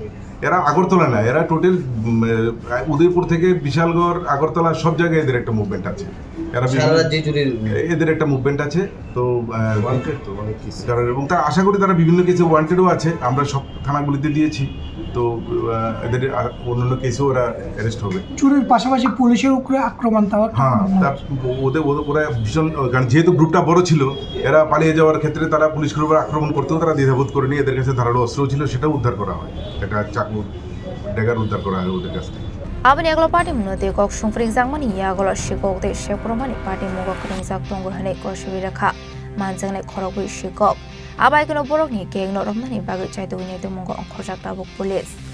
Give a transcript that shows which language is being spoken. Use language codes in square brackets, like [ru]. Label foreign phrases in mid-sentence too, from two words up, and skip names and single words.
[bn] এরা আগরতলা না এরা টোটাল উদয়পুর থেকে বিশালগড় আগরতলা সব জায়গায় এদের একটা মুভমেন্ট আছে এদের একটা মুভমেন্ট আছে তো এবং তারা আশা করি তারা বিভিন্ন কেসে ওয়ান্টেডও আছে আমরা সব থানাগুলিতে দিয়েছি তো এদের অন্যান্য কেসেও ওরা অ্যারেস্ট হবে চুরির পাশাপাশি পুলিশের উপরে আক্রমণ হ্যাঁ ওরা ভীষণ কারণ যেহেতু গ্রুপটা বড় ছিল এরা পালিয়ে যাওয়ার ক্ষেত্রে তারা পুলিশের উপর আক্রমণ করতেও তারা দ্বিধাবোধ করেনি এদের কাছে ধারালো অস্ত্র ছিল সেটাও উদ্ধার করা হয় একটা চাকু ড্যাগার উদ্ধার করা হয় ওদের কাছ থেকে [trp] Abani aglo party munote kok sungfring zangmani ya aglo shikok de shepromani party mogok ringzak tonggo hane koshwi rakha manjangne khorogui shikok abai kono borok ni geng no romnani bagui chaitoi ne de mongo khojak tabuk police